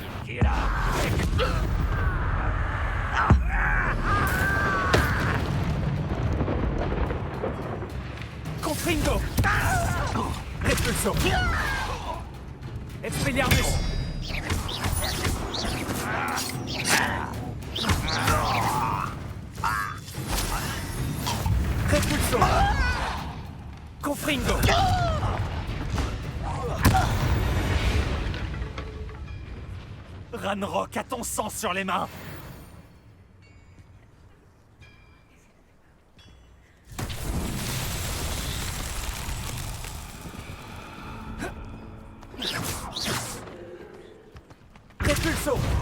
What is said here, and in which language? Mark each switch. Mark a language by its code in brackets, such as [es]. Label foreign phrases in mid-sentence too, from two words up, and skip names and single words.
[fr] Qui est là? Confringo! Repulso! Expelliarmus! Repulso! Confringo! Ranrock a ton sang sur les mains! Repulso!